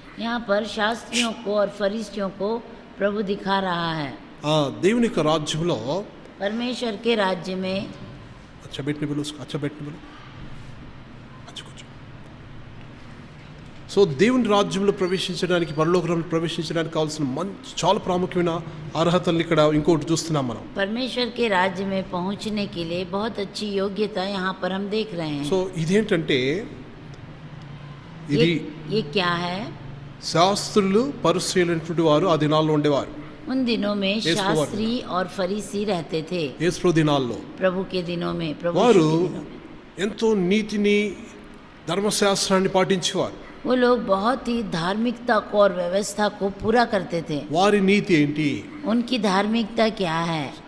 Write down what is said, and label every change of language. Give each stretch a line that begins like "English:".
Hindi: यहाँ पर शास्त्रियों को और फरीसियों को प्रभु दिखा रहा है.
Telugu: దేవుని యొక్క రాజ్యంలో
Hindi: परमेश्वर के राज्य में अच्छा बैठने बोलो उसको, अच्छा बैठने बोलो, अच्छा
Telugu: కూర్చో. సో దేవుని రాజ్యంలో ప్రవేశించడానికి పరలోకంలో ప్రవేశించడానికి కావాల్సిన చాలా ప్రాముఖ్యమైన అర్హతలు ఇక్కడ ఇంకోటి చూస్తున్నాం మనం.
Hindi: परमेश्वर के राज्य में पहुंचने के लिए बहुत अच्छी योग्यता यहाँ पर हम देख रहे हैं.
Telugu: సో ఇదేంటంటే ఇది
Hindi: ये क्या है?
Telugu: శాస్త్రులు పరిసయ్యులు అనేటువంటి వారు ఆ దినాల్లో ఉండేవారు.
Hindi: उन दिनों में यीशु शास्त्री और फरीसी रहते थे.
Telugu: యేసు దినాల్లో
Hindi: प्रभु के दिनों में, प्रभु
Telugu: వారు
Hindi: यीशु के दिनों में
Telugu: ఎంతో నీతిని ధర్మశాస్త్రాన్ని పాటించేవారు.
Hindi: वो लोग बहुत ही धार्मिकता को और व्यवस्था को पूरा करते थे.
Telugu: వారి నీతి ఏంటి?
Hindi: उनकी धार्मिकता क्या है?